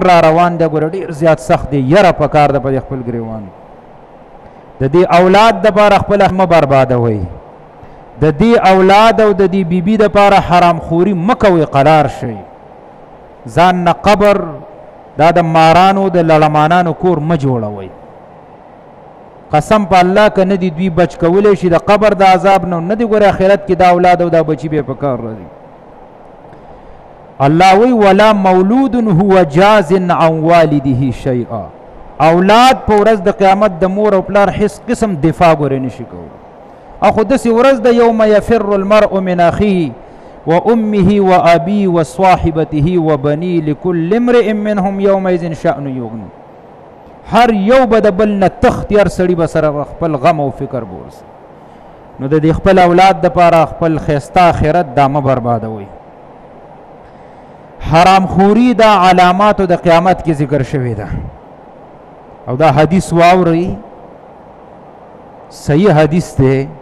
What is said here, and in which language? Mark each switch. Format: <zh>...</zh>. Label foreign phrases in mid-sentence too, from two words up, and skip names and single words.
<ps>را روان دی ګوره ډېر زیات سخت دی یره پکار ده په دې خپل ګریوان د دې اولاد دپاره خپله مه بربادوئ د دې اولاد او د دې بیبي دپاره حرام خوري مه کوئ قرار شئ ځان نه قبر دا د مارانو د لړمانانو کور مه جوړوئ قسم په الله که نه دي دوی بچ کولی شي د قبر د عذاب نه دي ګوره آخرت کې دا اولاد او دا بچي بیا په کار راځي</ps> <ar>الله وی ولا مولود هو جاز عن والده شیئا</ar> <ps>اولاد په ورځ د قیامت د مور او پلار هیڅ قسم دفاع ګورې نشي کولی او خو داسې ورځ د</ps> <ar>یوم یفر المرء من اخیه وامه وابيه وصاحبته وبنيه لكل امرئ منهم يومئذ شأن</ar> <ps>یغنی هر یو به د بل نه تخت هر سړي به سره خپل غم او فکر بورس نو د دې خپل اولاد دپاره خپل ښایسته آخرت دا مه بربادوئ. حرام خوري دا علاماتو د قیامت کې ذکر شوې ده او دا حدیث واورئ، صحیح حدیث دی.</ps>